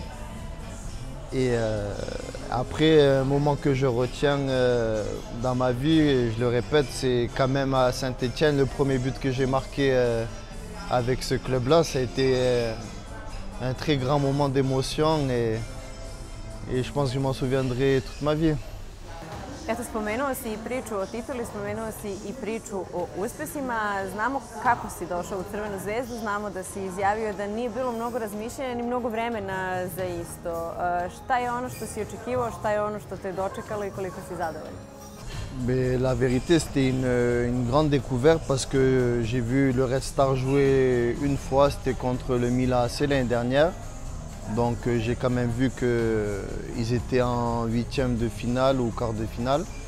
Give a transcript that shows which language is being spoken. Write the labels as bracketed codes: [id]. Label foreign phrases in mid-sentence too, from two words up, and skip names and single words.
[fr] Et après, un moment que je retiens dans ma vie, et je le répète, c'est quand même à Saint-Étienne, le premier but que j'ai marqué avec ce club-là. Ça a été un très grand moment d'émotion et je pense que je m'en souviendrai toute ma vie. [sr] Eto, spomenuo si i priču o tituli, spomenuo si i priču o uspesima. Znamo kako si došao u Crvenu zvezdu, znamo da si izjavio da nije bilo mnogo razmišljanja ni mnogo vremena za isto. Šta je ono što si očekivao, šta je ono što te je dočekalo i koliko si zadovoljan? [fr] Mais la vérité, c'était une grande découverte parce que j'ai vu le Red Star jouer une fois, c'était contre le Milan AC l'année dernière. Donc j'ai quand même vu qu'ils étaient en huitième de finale ou quart de finale.